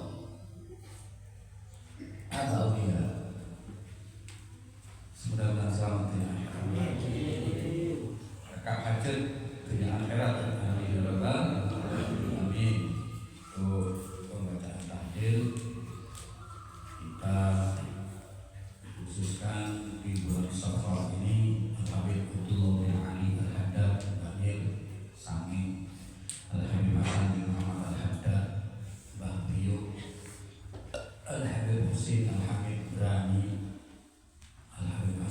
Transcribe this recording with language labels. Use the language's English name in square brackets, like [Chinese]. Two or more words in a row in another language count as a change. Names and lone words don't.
[Indonesian] ada dia mudah-mudahan selamat ya rekam hasil dunia akhirat [Arabic] آمين يا رب العالمين. [Indonesian] Pembacaan tahlil kita khususkan di bulan Safar ini Habib Abdullah bin Ali Al-Haddad Bahir Sanging Al-Habib Hasan bin Muhammad Al-Haddad Bahbiyo Al-Habib Husin Al-Hamid Brani Al-Habib